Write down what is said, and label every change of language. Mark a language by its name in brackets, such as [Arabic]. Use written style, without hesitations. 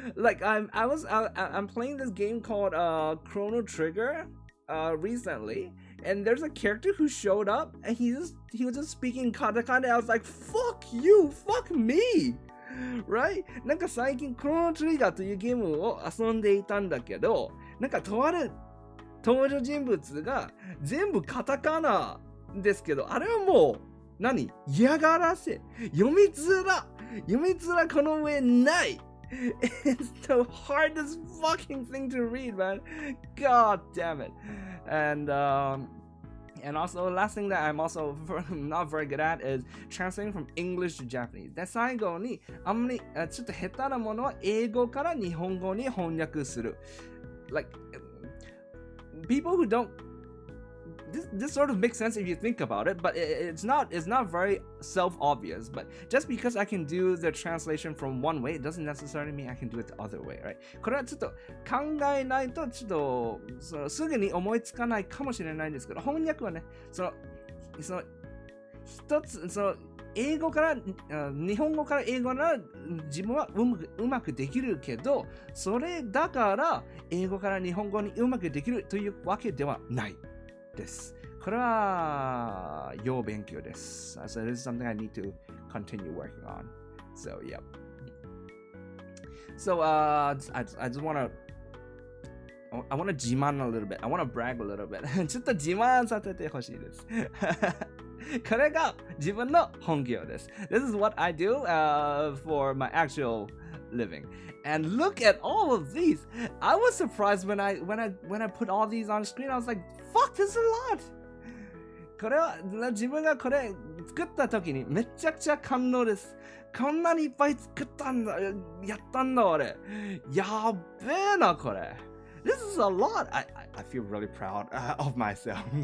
[English] Like I'm playing this game called Chrono Trigger recently, and there's a character who showed up, and he was just speaking katakana. I was like, fuck you, fuck me, right? [Japanese] なんか最近クロノトリガーというゲームを遊んでいたんだけど、なんかとある登場人物が全部カタカナですけど、あれはもう嫌がらせ。読みづらこの上ない。 [English] It's the hardest fucking thing to read, man. God damn it. And also, last thing that I'm also not very good at is translating from English to Japanese. [Japanese] で、最後に、あんまりちょっと下手なものは英語から日本語に翻訳する。 [English] Like, people who don't this sort of makes sense if you think about it, but it's not very self-obvious. But just because I can do the translation from one way, it doesn't necessarily mean I can do it the other way, right? [Japanese] これはちょっと考えないとちょっとすぐに思いつかないかもしれないんですけど、翻訳はね、一つ英語から日本語から英語なら自分はうまくできるけど、それだから英語から日本語にうまくできるというわけではないです。これは要勉強です。 [English] So this is something I need to continue working on. So yeah. So I just want to自慢 a little bit. I want to brag a little bit. [Japanese] ちょっと自慢させてほしいです。これが自分の本業です。 [English] This is what I do for my actual living. And look at all of these. I was surprised when I put all these on screen. I was like, fuck, this is a lot. [Japanese] これは自分がこれ作った時にめちゃくちゃ感動です。こんなにいっぱい作ったんだ、やったんだ俺。やべえなこれ。 [English] This is a lot. I feel really proud of myself.